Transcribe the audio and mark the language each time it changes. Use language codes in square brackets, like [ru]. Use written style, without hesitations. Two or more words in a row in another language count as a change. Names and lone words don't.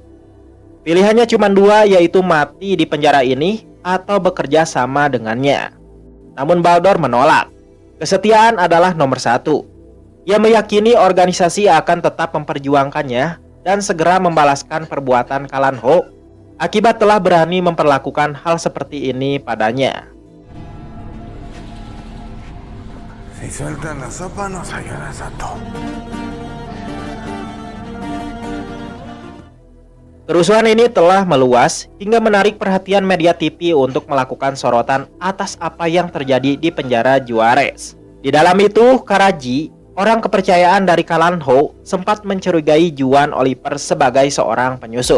[id] Pilihannya cuma dua, yaitu mati di penjara ini atau bekerja sama dengannya. Namun Baldor menolak. Kesetiaan adalah nomor satu. Ia meyakini organisasi akan tetap memperjuangkannya dan segera membalaskan perbuatan Calanho akibat telah berani memperlakukan hal seperti ini padanya. [es] Si sueltan la sopa, nos ayudas a todos. [id] Kerusuhan ini telah meluas hingga menarik perhatian media TV untuk melakukan sorotan atas apa yang terjadi di penjara Juarez. Di dalam itu, Karaji, orang kepercayaan dari Calanho, sempat mencurigai Juan Oliver sebagai seorang penyusup.